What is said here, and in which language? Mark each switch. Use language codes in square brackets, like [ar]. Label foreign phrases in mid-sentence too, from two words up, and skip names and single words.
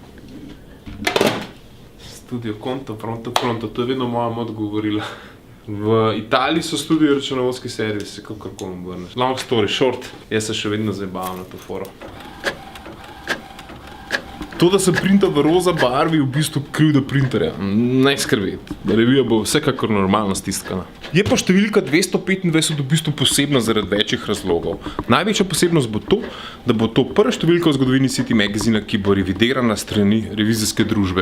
[it] Studio Conto, pronto, [sl] to je vedno moja mod govorila. V Italiji so studio računovodski servisi, kakorkoli obrneš. [en] Long story short, [sl] jaz se še vedno zabavam na to foro. To, da sem printal v roza barvi, v bistvu krivda printerja. Ne skrbi, revija bo vsekakor normalno stiskana. Je pa številka 225 v bistvu posebna zaradi večjih razlogov. Največja posebnost bo to, da bo to prva številka v zgodovini City Magazina, ki bo revidirana strani revizijske družbe.